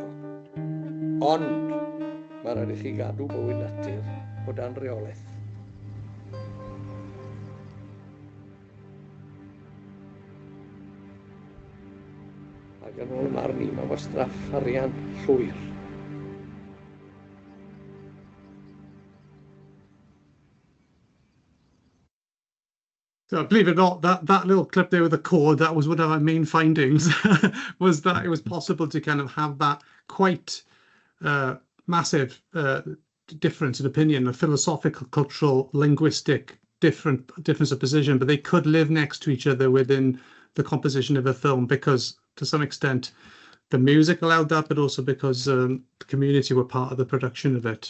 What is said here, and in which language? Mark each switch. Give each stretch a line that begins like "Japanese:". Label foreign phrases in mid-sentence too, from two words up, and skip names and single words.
Welsh: Ond mae rhaid i chi gadw bywyd natur o dan reolaeth. Ac yn ôl marn ni, mae wastraff arian llwyr.
English: So believe it or not, that little clip there with the chord, that was one of our main findings, was that it was possible to kind of have that quite massive difference in opinion, a philosophical, cultural, linguistic difference of position, but they could live next to each other within the composition of a film because, to some extent, the music allowed that, but also because the community were part of the production of it.